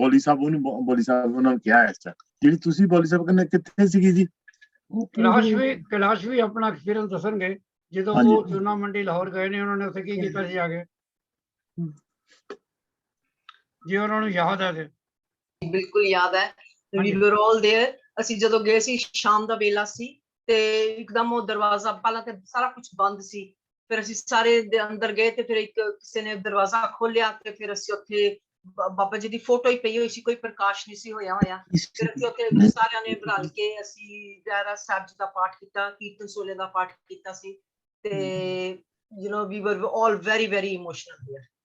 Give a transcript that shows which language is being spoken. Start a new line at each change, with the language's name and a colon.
Punjabi: ਬੌਲੀ ਸਾਹਿਬ, ਉਹਨੂੰ ਬੌਲੀ ਸਾਹਿਬ ਉਹਨਾਂ ਨੂੰ ਕਿਹਾ ਇਸ ਤਰ੍ਹਾਂ। ਜਿਹੜੀ ਤੁਸੀਂ ਬੌਲੀ ਸਾਹਿਬ ਕਹਿੰਦੇ ਕਿੱਥੇ ਸੀਗੀ ਜੀ? ਕੈਲਾਸ਼ ਵੀ ਆਪਣਾ ਐਕਸਪੀਰੀਅੰਸ ਦੱਸਣਗੇ ਜਦੋਂ ਉਹ ਚੂਨਾ ਮੰਡੀ ਲਾਹੌਰ ਗਏ ਨੇ, ਉਹਨਾਂ ਨੇ ਉੱਥੇ ਕੀ ਕੀਤਾ ਸੀ ਆ ਕੇ, ਜੇ ਉਹਨਾਂ ਨੂੰ ਯਾਦ ਹੈ ਤੇ। ਬਿਲਕੁਲ ਯਾਦ ਹੈ,
English: we were all there।
Punjabi: ਅਸੀਂ ਜਦੋਂ ਗਏ ਸੀ ਸ਼ਾਮ ਦਾ ਵੇਲਾ ਸੀ ਤੇ ਇੱਕਦਮ ਉਹ ਦਰਵਾਜ਼ਾ, ਪਹਿਲਾਂ ਤੇ ਸਾਰਾ ਕੁਝ ਬੰਦ ਸੀ, ਫਿਰ ਅਸੀਂ ਸਾਰੇ ਦੇ ਅੰਦਰ ਗਏ ਤੇ ਫਿਰ ਇੱਕ ਕਿਸੇ ਨੇ ਦਰਵਾਜ਼ਾ ਖੋਲਿਆ ਤੇ ਫਿਰ ਅਸੀਂ ਉੱਥੇ ਬਾਬਾ ਜੀ ਦੀ ਫੋਟੋ ਹੀ ਪਈ ਹੋਈ ਸੀ, ਕੋਈ ਪ੍ਰਕਾਸ਼ ਨਹੀਂ ਸੀ ਹੋਇਆ। ਫਿਰ ਅਸੀਂ ਉੱਥੇ ਸਾਰਿਆਂ ਨੇ ਰਲ ਕੇ ਅਸੀਂ ਰਹਿਰਾਸ ਸਾਹਿਬ ਜੀ ਦਾ ਪਾਠ ਕੀਤਾ, ਕੀਰਤਨ ਸੋਲੇ ਦਾ ਪਾਠ ਕੀਤਾ ਸੀ ਤੇ
English: we were all very very emotional there।